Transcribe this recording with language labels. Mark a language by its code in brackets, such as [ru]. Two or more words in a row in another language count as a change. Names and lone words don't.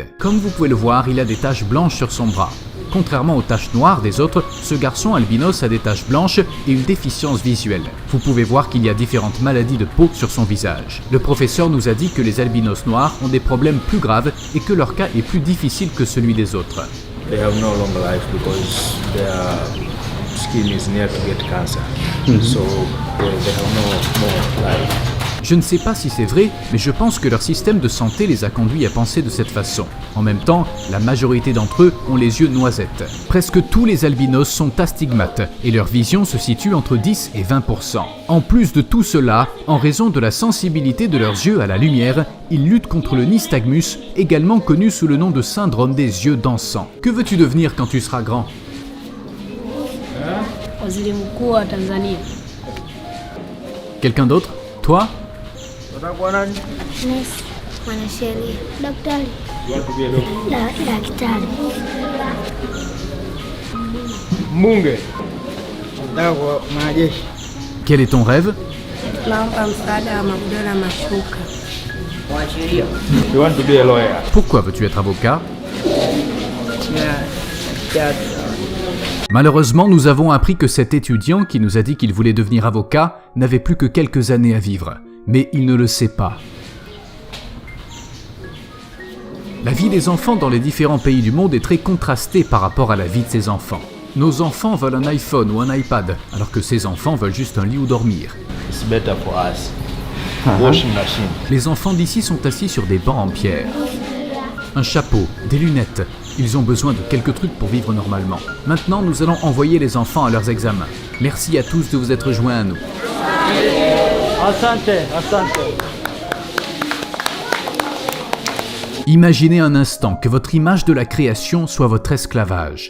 [fr] Comme vous pouvez le voir, il a des taches blanches sur son bras. Contrairement aux taches noires des autres, ce garçon albinos a des taches blanches et une déficience visuelle. Vous pouvez voir qu'il y a différentes maladies de peau sur son visage. Le professeur nous a dit que les albinos noirs ont des problèmes plus graves et que leur cas est plus difficile que celui des autres. [en] They have no longer life because their skin is near to get cancer. So they have no more life. [fr] Je ne sais pas si c'est vrai, mais je pense que leur système de santé les a conduits à penser de cette façon. En même temps, la majorité d'entre eux ont les yeux noisettes. Presque tous les albinos sont astigmates et leur vision se situe entre 10 et 20%. En plus de tout cela, en raison de la sensibilité de leurs yeux à la lumière, ils luttent contre le nystagmus, également connu sous le nom de syndrome des yeux dansants. Que veux-tu devenir quand tu seras grand? [sw] Waziri mkuu wa Tanzania. [fr] Quelqu'un d'autre? Toi? [sw] Nesi, mwanasheria, daktari, daktari. Mbunge. Nataka kuwa mwanajeshi. [fr] Quel est ton rêve? [sw] Naomba msaada wa magodoro mashuka. Mwanasheria. [en] You want to be a lawyer? [fr] Pourquoi veux-tu être avocat? Malheureusement, nous avons appris que cet étudiant qui nous a dit qu'il voulait devenir avocat n'avait plus que quelques années à vivre. Mais il ne le sait pas. La vie des enfants dans les différents pays du monde est très contrastée par rapport à la vie de ces enfants. Nos enfants veulent un iPhone ou un iPad, alors que ces enfants veulent juste un lit où dormir. [en] It's better for us. Washing machine. [fr] Les enfants d'ici sont assis sur des bancs en pierre. Un chapeau, des lunettes. Ils ont besoin de quelques trucs pour vivre normalement. Maintenant, nous allons envoyer les enfants à leurs examens. Merci à tous de vous être joints à nous. [sw] Asante, asante. [fr] Imaginez un instant que votre image de la création soit votre esclavage.